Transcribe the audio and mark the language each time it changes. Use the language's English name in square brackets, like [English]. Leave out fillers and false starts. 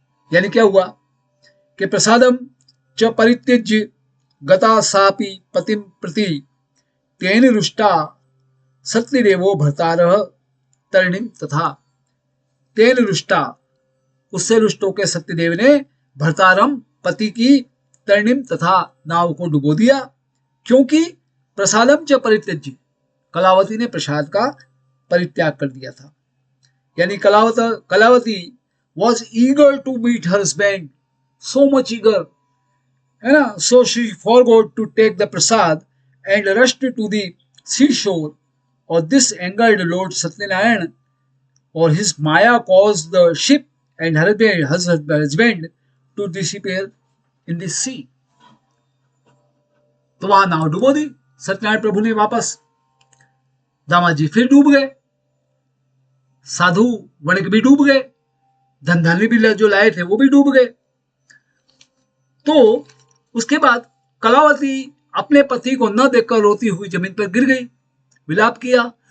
[Hindi] यानी क्या हुआ कि [Sanskrit] प्रसादम च परित्यज्य गता सापि पतिम प्रति तेन रुष्टा सत्यदेवो भर्तारः तरणिम तथा। तेन रुष्टा, [Hindi] उससे रुष्ट होकर सत्यदेव ने भर्तारम पति की तरणिम तथा नाव को डुबो दिया, क्योंकि [Sanskrit] प्रसादम च परित्यज्य, [Hindi] कलावती ने प्रसाद का परित्याग कर दिया था। [English] यानी Kalavati was eager to meet her husband, so much eager, [Hindi] है ना, [English] so she forgot to take the prasad and rushed to the seashore, और this angered Lord Satyanarayan, और his Maya caused the ship and her husband to disappear in the sea. [Hindi] तो वहां नाव डुबो दी सत्यनारायण प्रभु ने वापस। दामाद जी फिर डूब गए, साधु वणिक भी डूब गए, धन धान्य भी जो लाए थे वो भी डूब गए। तो उसके बाद कलावती अपने पति को न देखकर रोती हुई जमीन पर गिर गई, विलाप किया।